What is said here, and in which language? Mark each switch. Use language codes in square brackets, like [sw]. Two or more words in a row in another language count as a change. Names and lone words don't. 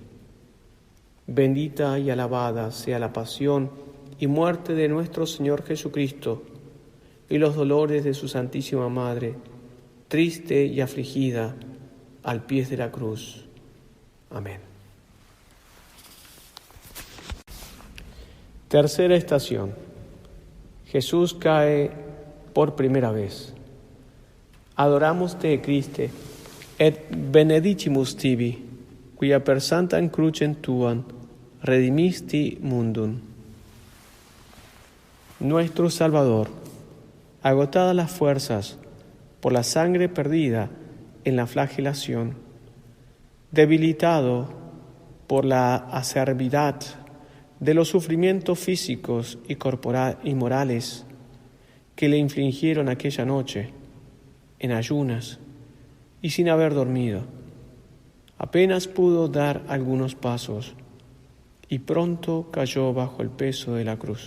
[es] Bendita y alabada sea la pasión y muerte de nuestro Señor Jesucristo, y los dolores de su Santísima Madre, triste y afligida, al pie de la cruz. Amén. Tercera estación. Jesús cae por primera vez. [la] Adoramus te, Christe, et benedicimus tibi, quia per sanctam crucem tuam redimisti mundum. [es] Nuestro Salvador, agotadas las fuerzas por la sangre perdida en la flagelación, debilitado por la acerbidad de los sufrimientos físicos y morales que le infligieron aquella noche, en ayunas y sin haber dormido, apenas pudo dar algunos pasos y pronto cayó bajo el peso de la cruz.